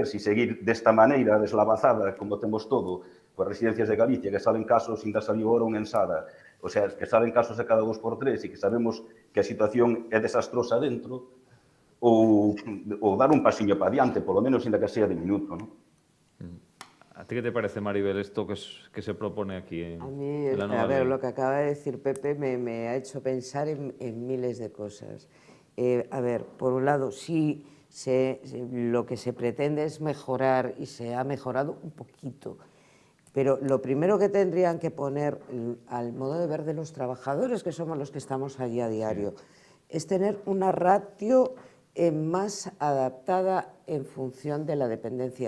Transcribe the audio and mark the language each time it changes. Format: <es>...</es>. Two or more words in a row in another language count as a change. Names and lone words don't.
<gl>Si seguir desta maneira deslavazada, como temos todo, coas residencias de Galicia, que salen casos, ainda saliu ora un ensada,</gl> <es>o sea,</es> <gl>que salen casos a cada 2 por 3 e que sabemos que a situación é desastrosa dentro, ou dar un pasiño para adiante, polo menos, ainda que sea de minuto, non?</gl> <es>¿A ti qué te parece, Maribel, esto que se propone aquí en la nueva A ver, ley? lo que acaba de decir Pepe me ha hecho pensar en miles de cosas. A ver, por un lado, sí, lo que se pretende es mejorar y se ha mejorado un poquito, pero lo primero que tendrían que poner al modo de ver de los trabajadores, que somos los que estamos allí a diario, es tener una ratio más adaptada en función de la dependencia.</es>